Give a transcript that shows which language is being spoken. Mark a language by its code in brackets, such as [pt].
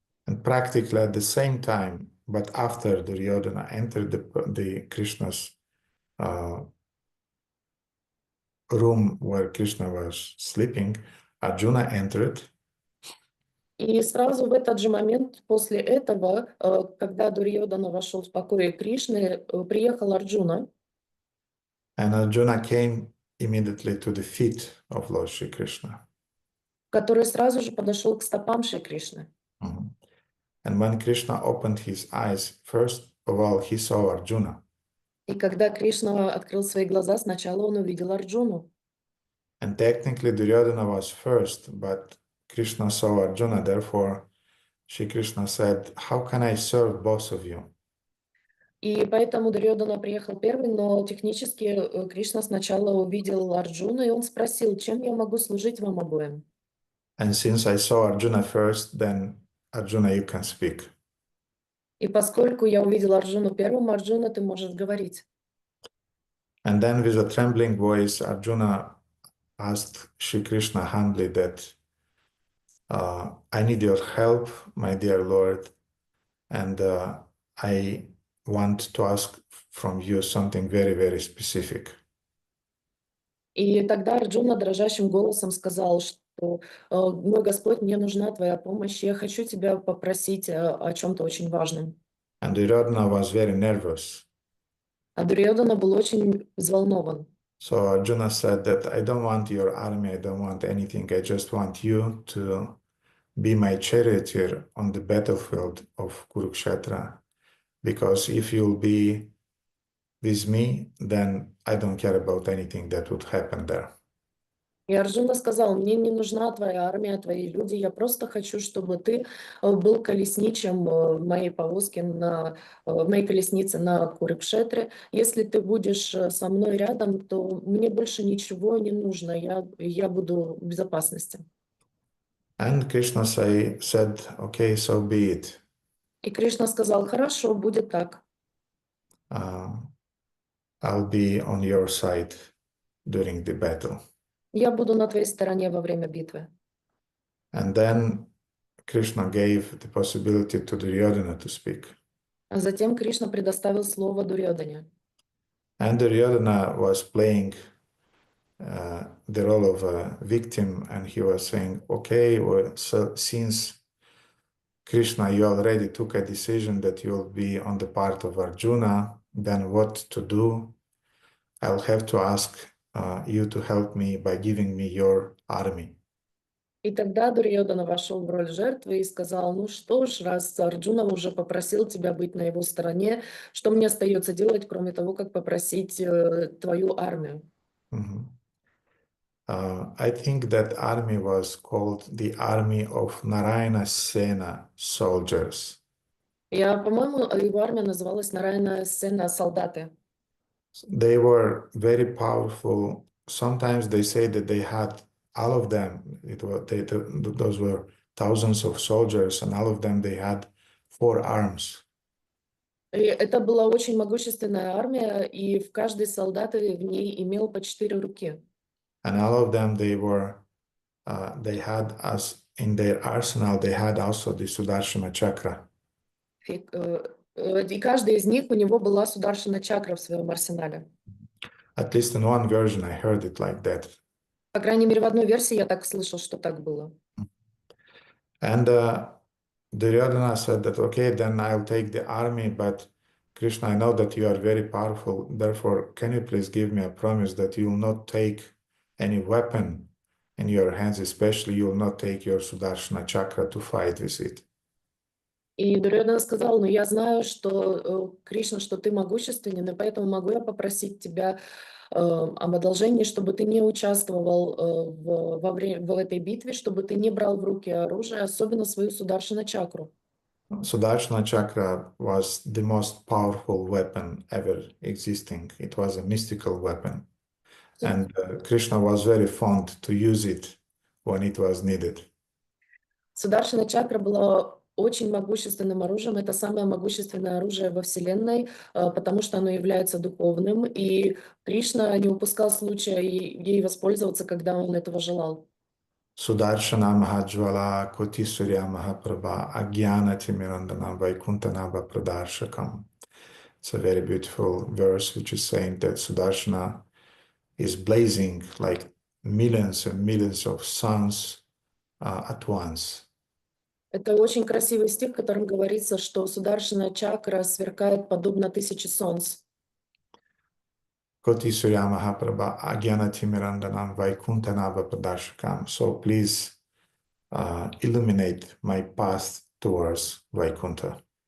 [en] And practically at the same time, but after Duryodhana entered the Krishna's room where Krishna was sleeping, Arjuna entered. [ru] И сразу в этот же момент после этого, когда Дурьодана вошел в покои Кришны, приехал Арджуна. [en] And Arjuna came immediately to the feet of Lord Shri Krishna. [ru] который сразу же подошел к стопам Шри Кришны. Mhm. [en] And when Krishna opened his eyes, first of all, he saw Arjuna. [ru] И когда Кришна открыл свои глаза, сначала он увидел Арджуну. [en] And technically, Duryodhana was first, but Krishna saw Arjuna. Therefore, Shri Krishna said, "How can I serve both of you?" [ru] И поэтому Дурьодана приехал первый, но технически Кришна сначала увидел Арджуну, и он спросил, чем я могу служить вам обоим? [en] And since I saw Arjuna first, then Arjuna, you can speak. [ru] И поскольку я увидел Арджуну первым, Арджуна, ты можешь говорить. [en] And then, with a trembling voice, Arjuna asked Shri Krishna humbly that, I need your help, my dear Lord, and I want to ask from you something very, very specific. [ru] И тогда Арджуна дрожащим голосом сказал, что «Мой Господь, мне нужна твоя помощь, я хочу тебя попросить о чем-то очень важном». [en] And Duryodhana was very nervous. [ru] А Дурьодана был очень взволнован. [en] So Arjuna said that I don't want your army, I don't want anything, I just want you to be my charioteer on the battlefield of Kurukshetra. Because if you'll be with me, then I don't care about anything that would happen there. [ru] И Арджуна сказал, мне не нужна твоя армия, твои люди, я просто хочу, чтобы ты был колесничем в моей повозке, в моей колеснице на Курукшетре. Если ты будешь со мной рядом, то мне больше ничего не нужно, я буду в безопасности. [en] And Krishna said, okay, so be it. [ru] И Кришна сказал, хорошо, будет так. [en] I'll be on your side during the battle. [ru] Я буду на твоей стороне во время битвы. [en] And then Krishna gave the possibility to Duryodhana to speak. [ru] А затем Кришна предоставил слово Дурьодане. [en] And Duryodhana was playing the role of a victim, and he was saying, okay, well, so since Krishna, you already took a decision that you'll be on the part of Arjuna, then what to do? I'll have to ask you to help me by giving me your army. [ru] И тогда Дурьодана вошел в роль жертвы и сказал, ну что ж, раз Арджуна уже попросил тебя быть на его стороне, что мне остается делать, кроме того, как попросить твою армию? [en] I think that army was called the army of Narayana Sena soldiers. [ru] По-моему, его армия называлась Нарайана Сена солдаты. [en] They were very powerful. Sometimes they say that they had all of them. Those were thousands of soldiers, and all of them they had 4 arms. [ru] И это была очень могущественная армия, и в каждый солдат в ней имел по 4 руки. [en] And all of them they had as in their arsenal they had also the Sudarshana chakra. [ru] И каждый из них у него была Сударшана чакра в своем арсенале. [en] At least in one version I heard it like that. [ru] По крайней мере, в одной версии я так слышал, что так было. [en] And Duryodhana said that, okay, then I'll take the army, but Krishna, I know that you are very powerful. Therefore, can you please give me a promise that you will not take any weapon in your hands, especially you will not take your Sudarshana chakra to fight with it. [ru] И Дурьодана сказал, ну я знаю, что, Кришна, что ты могущественен, и поэтому могу я попросить тебя об одолжении, чтобы ты не участвовал в этой битве, чтобы ты не брал в руки оружие, особенно свою Сударшана чакру. [en] Sudarshana chakra was the most powerful weapon ever existing. It was a mystical weapon. And Krishna was very fond to use it when it was needed. [ru] Сударшана чакра была очень могущественным оружием. Это самое могущественное оружие во Вселенной, потому что оно является духовным. И Кришна не упускал случая ей воспользоваться, когда он этого желал. [sa] Sudarshana Mahajvala Koti Surya Mahaprabha Agyana Timirandana Vaikuntanaba Pradarshakam. [en] It's a very beautiful verse which is saying that Sudarshana is blazing like millions and millions of suns at once. [ru] Это очень красивый стих, в котором говорится, что Сударшана чакра сверкает подобно 1000 солнц. [sa] Koti Surya Mahaprabha Agyana Timirandanam Vaikuntanaba Pradarshakam. [en] So please illuminate my path towards Vaikuntha.